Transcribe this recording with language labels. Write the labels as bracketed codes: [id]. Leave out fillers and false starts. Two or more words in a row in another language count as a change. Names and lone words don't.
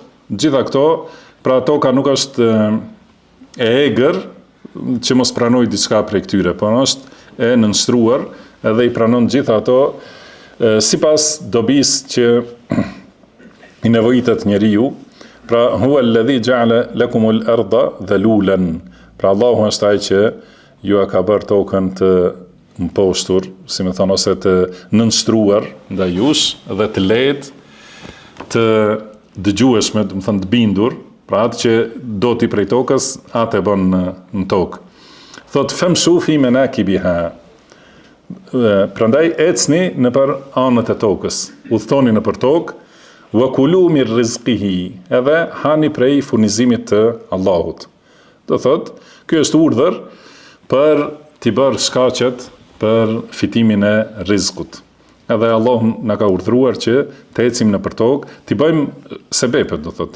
[sq] Gjitha këto, pra toka nuk është e egër që mos pranoj diçka prej këtyre, por është e nënshtruar edhe i pranon gjitha ato sipas dobisë që i nevojitet njeriu. [ar] Pra هو الذي جعل لكم الأرض ذلولا. [sq] Pra Allahu është ai që ju ka bërë tokën të mposhtur, si më thon, ose të nënshtruar ndaj jush dhe të lehtë, të dëgjueshme, do të thënë të bindur, pra atë që do ti prej tokës, atë e bën në tokë. [ar] Thot فامشوا في مناكبها. [sq] Prandaj ecni nëpër anët e tokës, udhtoni nëpër tokë, [ar] وكلوا من رزقه, [sq] edhe hani prej furnizimit të Allahut. Do thot, ky është urdhër për t'i bërë shkaqet për fitimin e rizkut. Edhe Allah na ka urdhëruar që të ecim nëpër tokë, t'i bëjmë sebepet, do thot.